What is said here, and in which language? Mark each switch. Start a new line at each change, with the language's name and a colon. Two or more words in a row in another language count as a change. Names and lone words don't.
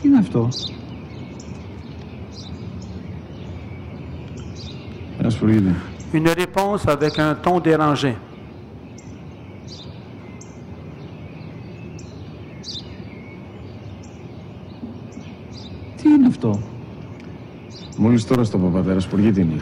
Greek: αυτό? Ένα σπουργίτη.
French: Une réponse avec un ton dérangé.
Greek: Τι είναι αυτό? Μόλις τώρα στο παπατέρα, σπουργίτη είναι.